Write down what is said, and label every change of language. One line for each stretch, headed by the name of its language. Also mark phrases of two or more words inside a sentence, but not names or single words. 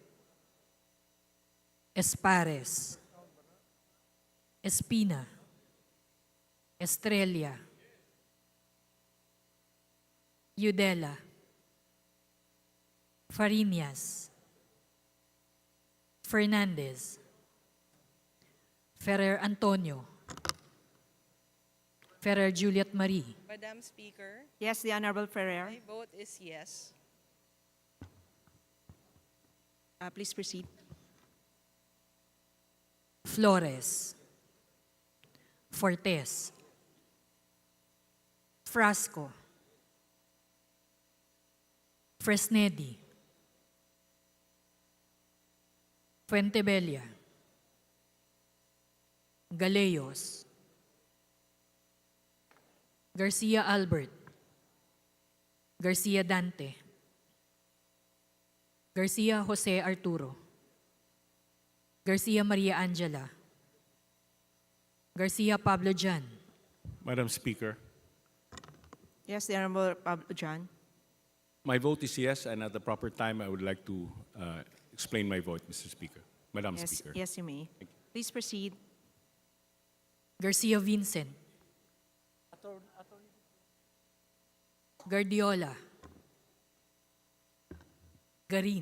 English: Espares, Espina, Estrella, Yudela, Fariñas, Fernandez, Ferrer Antonio, Ferrer Juliet Marie, Madam Speaker, yes, the Honorable Ferrer. My vote is yes. Please proceed. Flores, Fortes, Frasco, Fresnedi, Fuentebella, Galeyos, Garcia Albert, Garcia Dante, Garcia Jose Arturo, Garcia Maria Angela, Garcia Pablo Jan, Madam Speaker, Yes, the Honorable Pablo John. my vote is yes, and at the proper time, I would like to explain my vote, Mr. Speaker. Madam Yes, Speaker. yes, you may. Please proceed. Garcia Vincent, Guardiola, Garin,